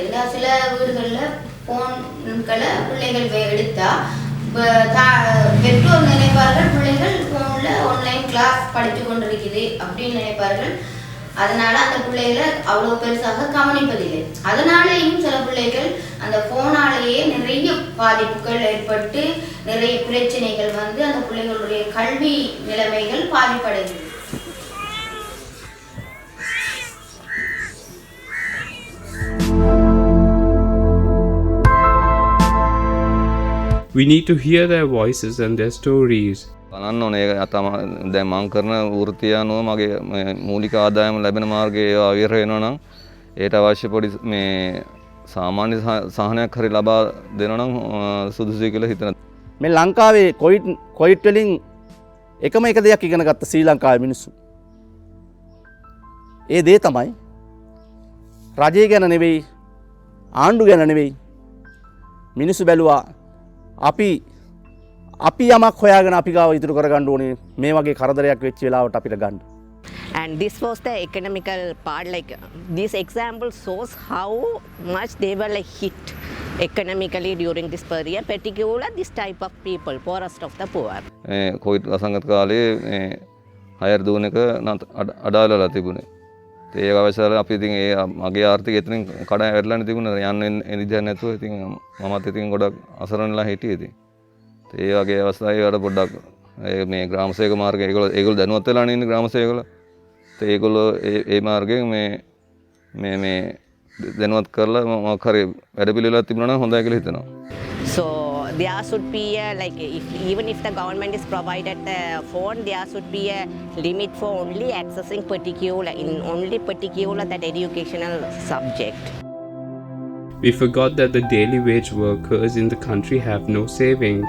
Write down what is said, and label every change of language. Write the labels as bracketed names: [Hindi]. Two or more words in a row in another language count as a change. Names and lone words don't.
[Tamil] இல்லை சில வீடுகளில் ஃபோன்களை பிள்ளைகள் எடுத்தால் பெற்றோர் நினைப்பார்கள் பிள்ளைகள் ஃபோனில் [English] online class [Tamil] படித்து கொண்டிருக்குது அப்படின்னு நினைப்பார்கள். அதனால அந்த பிள்ளைகளை அவ்வளோ பெருசாக கவனிப்பதில்லை. அதனாலேயும் சில பிள்ளைகள் அந்த ஃபோனாலேயே நிறைய பாதிப்புகள் ஏற்பட்டு நிறைய பிரச்சனைகள் வந்து அந்த பிள்ளைகளுடைய கல்வி நிலைமைகள் பாதிப்படைகிறது. [English] We need to hear their voices and their stories. [Sinhala] බලන්න ඕනේ. දැන් මම කරන වෘත්තිය අනුව මගේ මූලික ආදායම ලැබෙන මාර්ගය අවිර වෙනවා නම් ඒට අවශ්‍ය පොඩි මේ සාමාන්‍ය සහනයක් හරි ලබා දෙනවා නම් සුදුසුයි කියලා හිතනවා. මේ ලංකාවේ කොවිඩ් වලින් එකම එක දෙයක් ඉගෙන ගත්ත ශ්‍රී ලංකාවේ මිනිස්සු. ඒ දේ තමයි රජය ගැන නෙවෙයි, ආණ්ඩු ගැන නෙවෙයි. මිනිස්සු බැලුවා අපි යමක් හොයාගෙන අපි ගාව ඉතුරු කරගන්න ඕනේ මේ වගේ කරදරයක් වෙච්ච වෙලාවට අපිට ගන්න. [English] And this was the economical part. Like this example shows how much they were like hit economically during this period, particularly this type of people, poorest of the poor. [Sinhala] කොවිඩ් අසංගත කාලේ හයර් දුවන එක අඩාලලා තිබුණේ. ඒ අවශ්‍යතාවය අපි ඉතින් ඒ මගේ ආර්ථිකය එතනින් කඩා වැටලානේ තිබුණා. යන්න එනිදා නැතුව ඉතින් මමත් ඉතින් ගොඩක් අසරණලා හිටියේ ඉතින්. ඒ වගේ අවස්ථාවේ වල පොඩ්ඩක් මේ ග්‍රාම සේවක මාර්ගය ඒගොල්ලෝ දැනුවත් වෙලානේ ඉන්නේ ග්‍රාම සේවකලා. ඒගොල්ලෝ ඒ මාර්ගයෙන් මේ දැනුවත් කරලා මොකක් හරි වැඩ පිළිවෙලක් තිබුණා නම් හොඳයි කියලා හිතනවා. [English] So there should be even if the government is provided the phone, there should be a limit for only accessing particular that educational subject. We forgot that the daily wage workers in the country have no savings.